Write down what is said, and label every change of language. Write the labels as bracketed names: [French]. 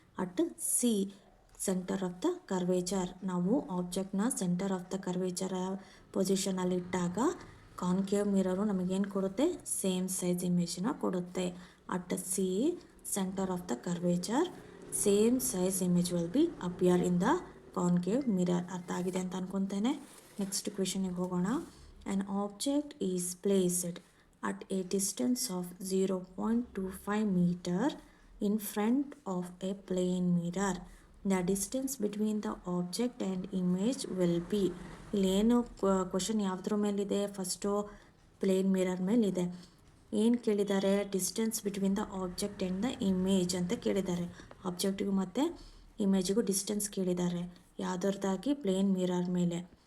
[English] at C centre of the curvature, [Kannada] ನಾವು ಆಬ್ಜೆಕ್ಟ್ನ centre of the curvature ಪೊಸಿಷನಲ್ಲಿ ಇಟ್ಟಾಗ concave mirror ನಮಗೇನು ಕೊಡುತ್ತೆ, ಸೇಮ್ ಸೈಜ್ ಇಮೇಜನ್ನ ಕೊಡುತ್ತೆ. [English] At C centre of the curvature same size image will be appear in the concave mirror. [Kannada] ಅರ್ಥ ಆಗಿದೆ ಅಂತ ಅನ್ಕೊತೇನೆ. Next ಕ್ವೆಶನಿಗೆ ಹೋಗೋಣ. [English] An object is placed at a distance of 0.25 meter in front of a plane mirror. The distance between the object and image will be. [Kannada] ಇಲ್ಲೇನು question ಯಾವುದ್ರ ಮೇಲಿದೆ, first plane mirror ಮೇಲಿದೆ. ಏನು ಕೇಳಿದ್ದಾರೆ, [English] distance between the object and the image [Kannada] ಅಂತ ಕೇಳಿದ್ದಾರೆ. ಆಬ್ಜೆಕ್ಟಿಗೂ ಮತ್ತು ಇಮೇಜಿಗೂ distance ಕೇಳಿದ್ದಾರೆ. ಯಾವುದ್ರದ್ದಾಗಿ, ಪ್ಲೇನ್ ಮಿರರ್ ಮೇಲೆ.